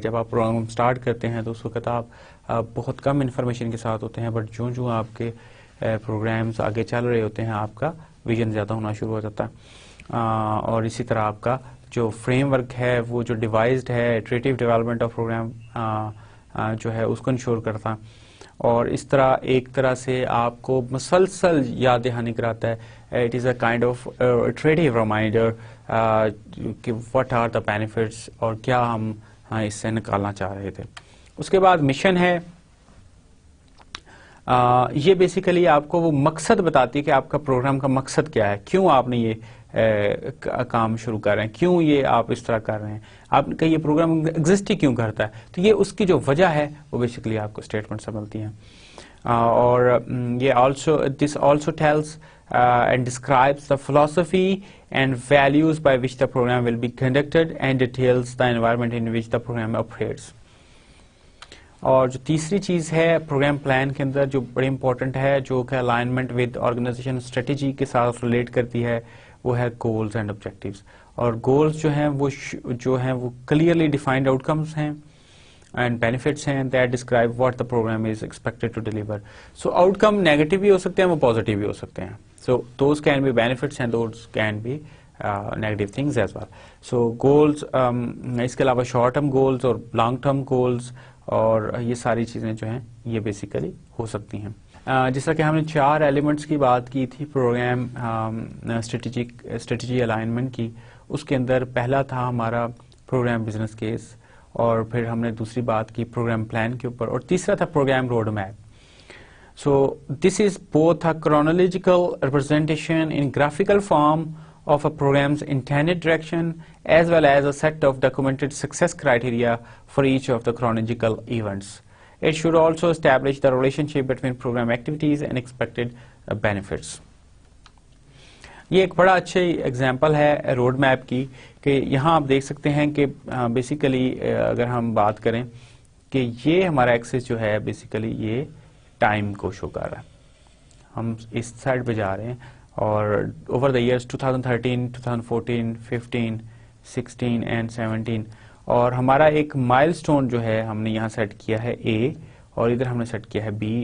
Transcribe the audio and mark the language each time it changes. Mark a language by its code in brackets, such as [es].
[ur] جب آپ programme start کرتے ہیں تو اس وقت آپ بہت کم انفارمیشن کے ساتھ ہوتے ہیں, بٹ جو آپ کے پروگرامز آگے چل رہے ہوتے ہیں آپ کا ویژن زیادہ ہونا شروع ہو جاتا ہے. اور اسی طرح آپ کا جو فریم ورک ہے وہ جو ڈیوائزڈ ہے اٹریٹو ڈیولپمنٹ آف پروگرام جو ہے اس کو انشور کرتا, اور اس طرح ایک طرح سے آپ کو مسلسل یاد دہانی کراتا ہے. [en] It is a kind of iterative reminder کہ what are the benefits [ur] اور کیا ہم اس سے نکالنا چاہ رہے تھے. اس کے بعد مشن ہے, یہ بیسیکلی آپ کو وہ مقصد بتاتی ہے کہ آپ کا پروگرام کا مقصد کیا ہے, کیوں آپ نے یہ کام شروع کر رہے ہیں, کیوں یہ آپ اس طرح کر رہے ہیں, آپ کا یہ پروگرام ایگزسٹ ہی کیوں کرتا ہے. تو یہ اس کی جو وجہ ہے وہ بیسیکلی آپ کو اسٹیٹمنٹ سے ملتی ہیں. اور یہ [en] this also tells and describes the philosophy and values by which the program will be conducted and details the environment in which the program operates. [ur] اور جو تیسری چیز ہے پروگرام پلان کے اندر جو بڑی امپورٹنٹ ہے, جو کہ الائنمنٹ ود آرگنائزیشن اسٹریٹجی کے ساتھ ریلیٹ کرتی ہے, وہ ہے گولز اینڈ آبجیکٹیوز. اور گولز جو ہیں وہ کلیئرلی ڈیفائنڈ آؤٹ کمز ہیں اینڈ بینیفٹس ہیں [en] that describe what the program is expected to deliver. [ur] So outcome negative بھی ہو سکتے ہیں, وہ پازیٹیو بھی ہو سکتے ہیں. [en] So those can be benefits and those can be negative things as well. [ur] So goals, اس کے علاوہ شارٹ ٹرم گولز اور لانگ ٹرم گولز, اور یہ ساری چیزیں جو ہیں یہ بیسیکلی ہو سکتی ہیں. جس طرح کہ ہم نے 4 ایلیمنٹس کی بات کی تھی پروگرام اسٹریٹجی الائنمنٹ کی, اس کے اندر پہلا تھا ہمارا پروگرام بزنس کیس, اور پھر ہم نے دوسری بات کی پروگرام پلان کے اوپر, اور تیسرا تھا programme road map. [en] So this is both a chronological representation in graphical form of a program's intended direction as well as a set of documented success criteria for each of the chronological events. It should also establish the relationship between program activities and expected benefits. [ur] یہ ایک بڑا اچھا example ہے road map کی, کہ یہاں آپ دیکھ سکتے ہیں کہ بیسیکلی اگر ہم بات کریں کہ یہ ہمارا ایکسس جو ہے بیسیکلی یہ ٹائم کو شو کر رہا ہے. ہم اس سائڈ پہ جا رہے ہیں اور اوور دا ایئرس 2013, 2014, 15, 16 اینڈ 17 اور ہمارا ایک مائل سٹون جو ہے ہم نے یہاں سیٹ کیا ہے A اور ادھر ہم نے سیٹ کیا ہے B.